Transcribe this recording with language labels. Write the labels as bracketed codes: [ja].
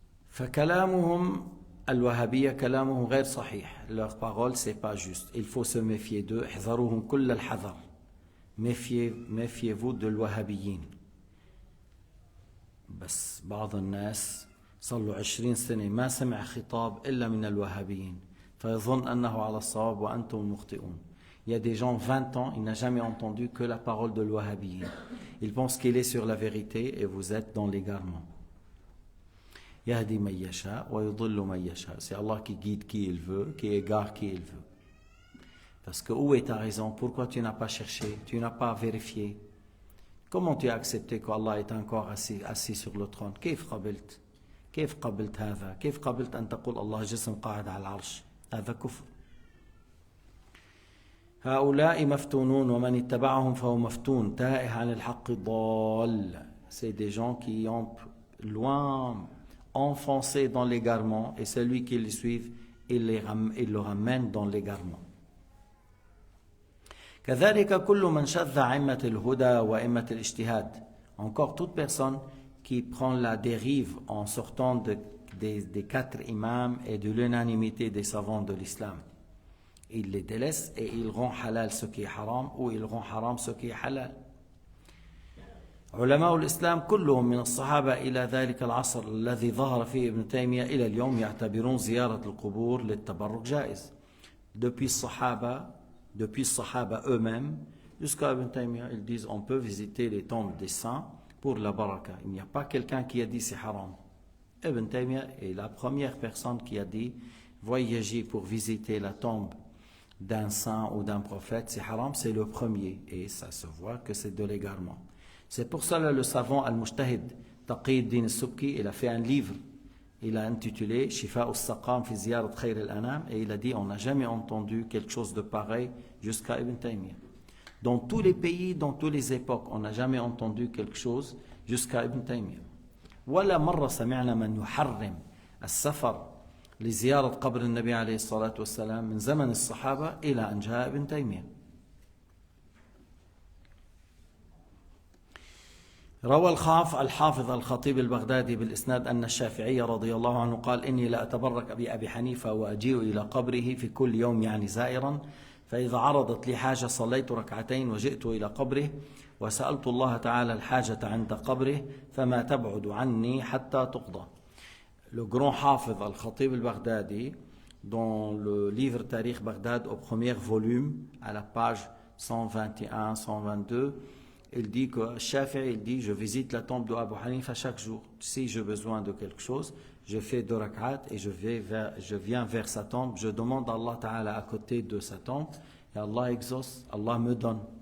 [ar] فكلامهم الوهابية كلامهم غير صحيح. [fr] Leur parole c'est pas juste. Il faut se méfier d'eux. [ar] احذروهم كل الحذر. [fr] Méfiez-vous de l'wahhabiyyin. [ar] بس بعض الناس صلوا 20 سنة ما سمع خطاب إلا من الوهابيين فيظن أنه على الصواب وأنتم المخطئون. [fr] Il y a des gens 20 ans, il n'a jamais entendu que la parole de l'wahhabiyyin. Il pense qu'il est sur la vérité et vous êtes dans l'égarement. [ar] Yahdi man yasha wa yudillu man yasha. [fr] C'est Allah qui guide qui il veut, qui égare qui il veut. Parce que où est ta raison? Pourquoi tu n'as pas cherché? Tu n'as pas vérifié? Comment tu as accepté qu'Allah est encore assis sur le trône? [ar] كيف قبلت؟ كيف قبلت هذا؟ كيف قبلت أن تقول الله جسم قاعد على العرش؟ هذا كفر. هؤلاء مفتونون ومن اتبعهم فهو مفتون تائه عن الحق ضال. [fr] C'est des gens qui ont loin enfoncé dans l'égarement et celui qui les suit, il le ramène dans l'égarement. [ar] كذلك كل من شذ عمة الهدى وإمة الاجتهاد. [fr] Encore toute personne qui prend la dérive en sortant des 4 imams et de l'unanimité des savants de l'islam. Il les délaisse et il rend halal ce qui est haram ou il rend haram ce qui est halal. [ar] علماء الإسلام كلهم من الصحابة إلى ذلك العصر الذي ظهر فيه ابن تيمية إلى اليوم يعتبرون زيارة القبور للتبرك جائز. [fr] Depuis le Sahaba eux-mêmes jusqu'à Ibn Taymiyyah, ils disent on peut visiter les tombes des saints pour la baraka. Il n'y a pas quelqu'un qui a dit c'est haram. Ibn Taymiyyah est la première personne qui a dit voyager pour visiter la tombe d'un saint ou d'un prophète, c'est haram, c'est le premier. Et ça se voit que c'est de l'égarement. C'est pour cela le savant Al-Mujtahid, Taqiyuddin al-Subki, il a fait un livre. Il a intitulé Shifa al-Saqam fi Ziyarat Khayr al-Anam et il a dit on n'a jamais entendu quelque chose de pareil jusqu'à Ibn Taymiyyah. Dans tous les pays, dans toutes les époques, on n'a jamais entendu quelque chose jusqu'à Ibn Taymiyyah. [ar] ولا مرة سمعنا من يحرم السفر لزيارة قبر النبي عليه الصلاة والسلام من زمن الصحابة إلى أن جاء ابن تيمية. روى الحافظ الخطيب البغدادي بالإسناد أن الشافعي رضي الله عنه قال إني لا أتبرك بأبي حنيفة وأجيء إلى قبره في كل يوم يعني زائرا فإذا عرضت لي حاجة صليت ركعتين وجئت إلى قبره وسألت الله تعالى الحاجة عند قبره فما تبعد عني حتى تقضى. [fr] Le grand Hafiz al-Khatib al-Baghdadi, dans le livre Tarikh Baghdad au premier volume, à la page 121-122, il dit que Shafi'i, il dit je visite la tombe de Abu Hanifa chaque jour. Si j'ai besoin de quelque chose, je fais 2 rak'at et je viens vers sa tombe, je demande à Allah Ta'ala à côté de sa tombe et Allah exauce, Allah me donne.